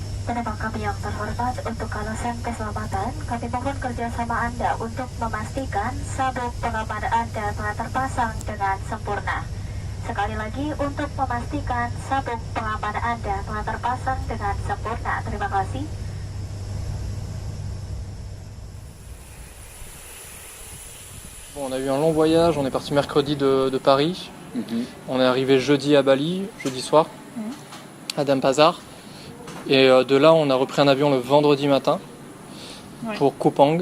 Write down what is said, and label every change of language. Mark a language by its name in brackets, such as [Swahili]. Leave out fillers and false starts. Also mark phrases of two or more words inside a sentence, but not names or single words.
[Indonesian] Penumpang kami yang terhormat, untuk alasan keselamatan, kami mohon kerjasama Anda untuk memastikan sabuk pengaman Anda telah terpasang dengan sempurna. Sekali lagi, untuk memastikan sabuk pengaman Anda telah terpasang dengan sempurna. Terima kasih. [French] Bon, on a eu un long voyage, on est parti mercredi de Paris. On est arrivé jeudi à Bali, jeudi soir, à Denpasar. Et de là, on a repris un avion le vendredi matin pour Kupang.